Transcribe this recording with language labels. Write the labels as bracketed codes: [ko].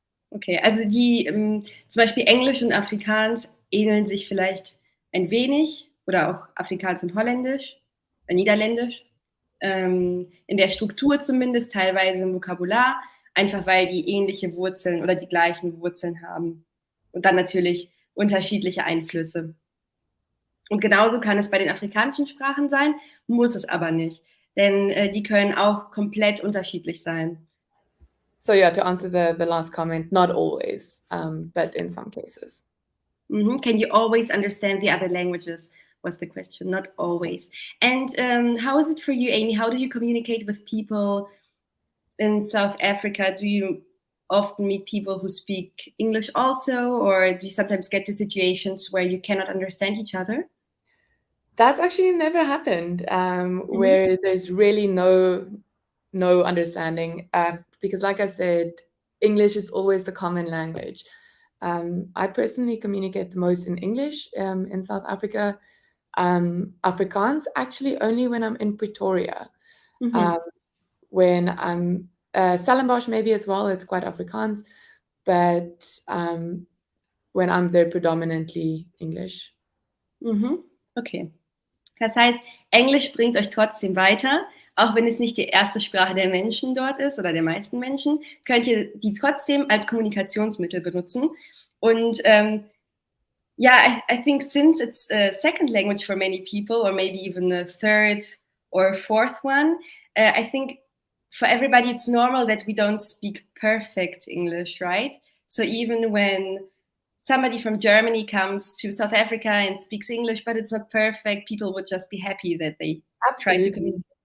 [de] Okay, also die zum Beispiel Englisch und Afrikaans ähneln sich vielleicht ein wenig, oder auch Afrikaans und Holländisch, Niederländisch, in der Struktur zumindest, teilweise im Vokabular, einfach weil die ähnliche Wurzeln oder die gleichen Wurzeln haben. Und dann natürlich unterschiedliche Einflüsse. Und genauso kann es bei den afrikanischen Sprachen sein, muss es aber nicht, denn die können auch komplett unterschiedlich sein. [en] So yeah, to answer the last comment, not always, but in some cases. Can you always understand the other languages? Was the question, not always. And how is it for you, Aimee? How do you communicate with people in South Africa? Do you often meet people who speak English also, or do you sometimes get to situations where you cannot understand each other? That's actually never happened, where there's really no understanding, because like I said, English is always the common language. I personally communicate the most in English in South Africa. Afrikaans actually only when I'm in Pretoria. When I'm Stellenbosch maybe as well, it's quite Afrikaans, but when I'm there, predominantly English. Okay. [de] Das heißt, Englisch bringt euch trotzdem weiter, auch wenn es nicht die erste Sprache der Menschen dort ist oder der meisten Menschen, könnt ihr die trotzdem als Kommunikationsmittel benutzen. [en] Und yeah, I think since it's a second language for many people, or maybe even a third or fourth one, I think for everybody it's normal that we don't speak perfect English, right? So even when somebody from Germany comes to South Africa and speaks English, but it's not perfect, people would just be happy that they try to communicate.